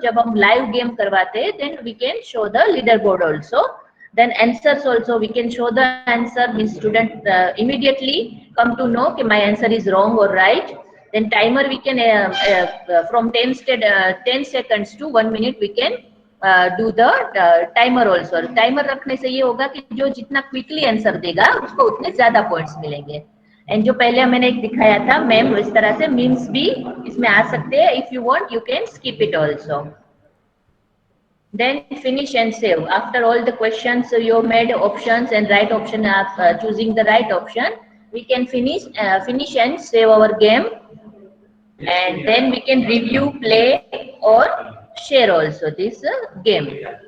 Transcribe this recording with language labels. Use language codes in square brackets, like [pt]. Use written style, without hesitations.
[hi] जब हम live game करवाते हैं, [en] then we can show the leaderboard also. Then answers also, we can show the answer, means student immediately come to know that my answer is wrong or right. Then timer we can from 10 seconds to 1 minute we can do the timer also. [hi] Timer रखने से ये होगा कि जो जितना quickly answer देगा उसको उतने ज्यादा पॉइंट्स मिलेंगे. एंड जो पहले मैंने एक दिखाया था मैम, इस तरह से मीम्स भी इसमें आ सकते हैं. [en] If you want you can skip it also. Then finish and save. After all the questions you made options and right option, choosing the right option, we can finish and save our game. and then we can review, play or share also this game.